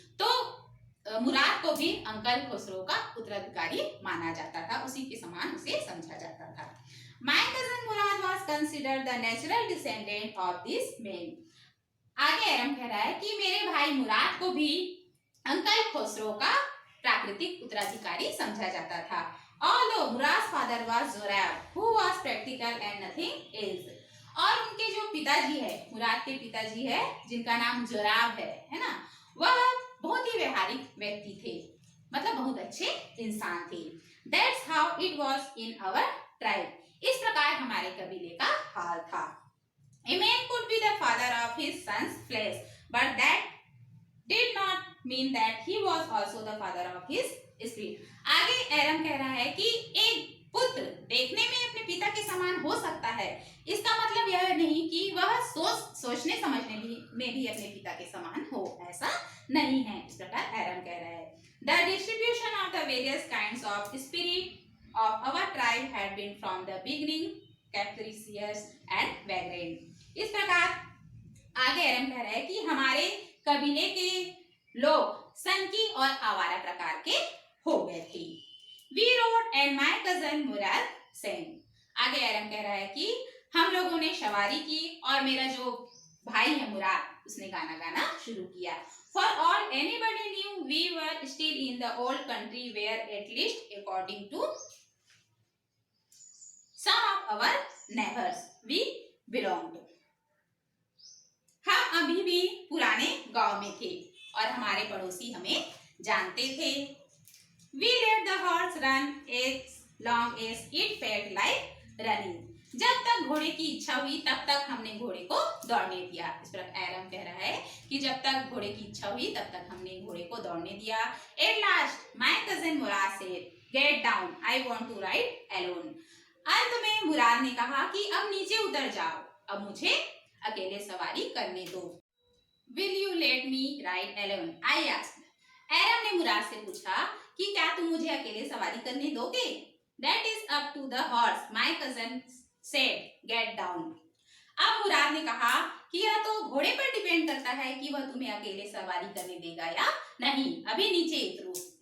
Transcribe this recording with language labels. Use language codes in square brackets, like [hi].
[hi] तो मुराद को भी अंकल खुसरो का उत्तराधिकारी माना जाता था, उसी के समान उसे समझा जाता था। [en] My cousin Murad was considered the natural descendant of this man. [hi] आगे एरम कह रहा है कि मेरे भाई मुराद को भी अंकल खुसरो का प्राकृतिक उत्तराधिकारी समझा जाता था। [en] Although Murad's father was Zorab, who was practical and nothing else. [hi] और उनके जो पिताजी है, मुराद के पिताजी है जिनका नाम जोराब है ना, वह बहुत ही व्यवहारिक व्यक्ति थे, मतलब बहुत अच्छे इंसान थे। [en] That's how it was in our tribe. [hi] इस प्रकार हमारे कबीले का हाल था। [en] A man could be the father of his son's flesh, but that did not mean that he was also the father of his spirit. [hi] आगे एरम कह रहा है कि एक पुत्र देखने में अपने पिता के समान हो सकता है, इसका मतलब यह नहीं कि वह सोचने समझने में भी अपने पिता के समान हो, ऐसा नहीं है। इस प्रकार एरम कह रहा है, [en] The distribution of the various kinds of spirit of our tribe had been from the beginning capricious and vagrant. [hi] इस प्रकार आगे एरम कह रहा है कि हमारे कबीले के लोग सनकी और आवारा प्रकार के हो गए थे। [en] We rode and my cousin Murad sang. [hi] आगे एरम कह रहा है कि हम लोगों ने सवारी की और मेरा जो भाई है मुराद, उसने गाना गाना शुरू किया। [en] For all anybody knew, we were still in the old country where at least according to some of our neighbors we belonged. [hi] अभी भी पुराने गांव में थे और हमारे पड़ोसी हमें जानते थे। [en] We let the horse run as long as it felt like running. [hi] जब तक घोड़े की इच्छा हुई तब तक हमने घोड़े को दौड़ने दिया। इस पर एरम कह रहा है कि जब तक घोड़े की इच्छा हुई तब तक हमने घोड़े को दौड़ने दिया। [en] At last, my cousin Murad said, "Get down. I want to ride alone." [hi] अंत में मुराद ने कहा कि अब नीचे उतर जाओ, अब मुझे अकेले सवारी करने दो। [en] Will you let me ride alone? I asked. [hi] एरम ने मुराद से पूछा कि क्या तुम मुझे अकेले सवारी करने दोगे? [en] That is up to the horse. My cousin said, "Get down." [hi] अब मुराद ने कहा कि यह तो घोड़े पर डिपेंड करता है कि वह तुम्हें अकेले सवारी करने देगा या नहीं, अभी नीचे उतरो।